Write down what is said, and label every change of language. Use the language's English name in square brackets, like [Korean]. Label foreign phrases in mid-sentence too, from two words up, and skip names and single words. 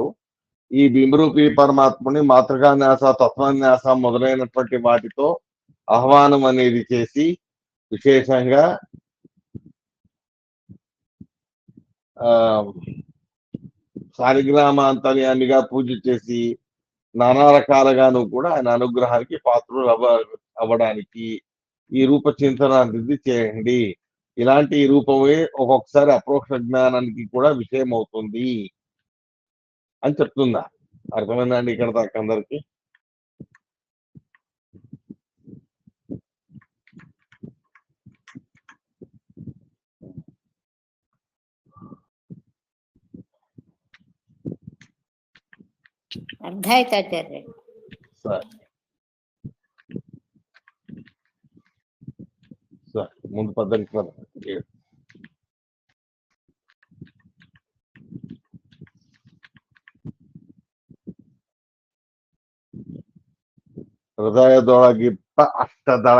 [Telugu] ఈ బింబరూపి పరమాత్ముని మాతృకాన్యాస, తత్వన్యాస మొదలైనటువంటి వాటితో ఆహ్వానం అనేది చేసి విశేషంగా శాలిగ్రామాంతర్యామిగా పూజ చేసి నానా రకాలుగాను కూడా ఆయన అనుగ్రహానికి పాత్రులు అవ్వడానికి ఈ రూప చింతన అభివృద్ధి చేయండి. ఇలాంటి ఈ రూపమే ఒక్కొక్కసారి అప్రోక్ష జ్ఞానానికి కూడా విషయం అవుతుంది అని చెప్తుందా. అర్థమైందండి ఇక్కడ దాకా అందరికి? [Kannada] ಅರ್ಥ ಆಯ್ತು ಆಚಾರ್ಯ. ಸರಿ ಸರಿ, ಮುಂದೆ ಪದ್ಧತಿ ಹೃದಯದೊಳಗಿಪ್ಪ ಅಷ್ಟದಳ